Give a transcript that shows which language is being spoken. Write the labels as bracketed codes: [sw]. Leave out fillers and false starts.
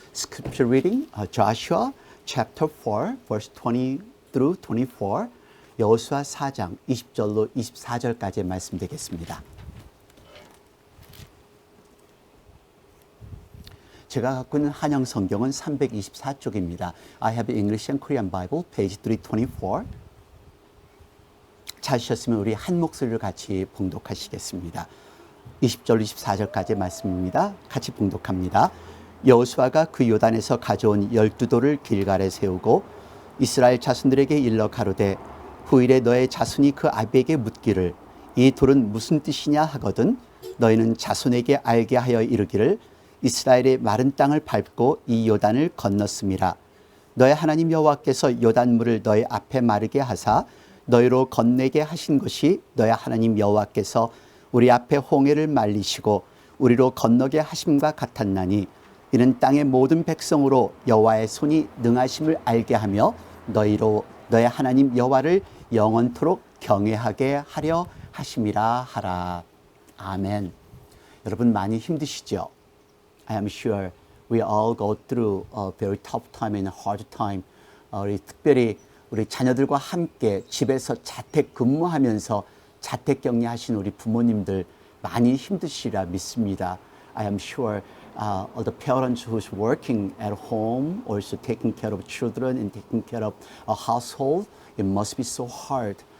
[en] Scripture reading, Joshua chapter 4, verse 20 through 24. [ko] 여호수아 4장 20절로 24절까지의 말씀 되겠습니다. 제가 갖고 있는 한영 성경은 324쪽입니다. [en] I have English and Korean Bible, page 324. [ko] 찾으셨으면 우리 한 목소리를 같이 봉독하시겠습니다. 20절 24절까지의 말씀입니다. 같이 봉독합니다. 여호수아가 그 요단에서 가져온 12돌을 길갈에 세우고 이스라엘 자손들에게 일러 가로되 후일에 너의 자손이 그 아비에게 묻기를 이 돌은 무슨 뜻이냐 하거든 너희는 자손에게 알게 하여 이르기를 이스라엘의 마른 땅을 밟고 이 요단을 건넜음이라. 너의 하나님 여호와께서 요단물을 너희 앞에 마르게 하사 너희로 건네게 하신 것이 너희 하나님 여호와께서 우리 앞에 홍해를 말리시고 우리로 건너게 하심과 같았나니 이는 땅의 모든 백성으로 여호와의 손이 능하심을 알게 하며 너희 하나님 여호와를 영원토록 경외하게 하려 하심이라 하라. 아멘. 여러분 많이 힘드시죠? [en] I am sure we all go through a very tough time and a hard time. [ko] 특별히 우리 자녀들과 함께 집에서 자택 근무하면서 자택 격리하신 우리 부모님들 많이 힘드시리라 믿습니다. [en] I am sure all the parents who's working at home, also taking care of children and taking care of a household, it must be so hard.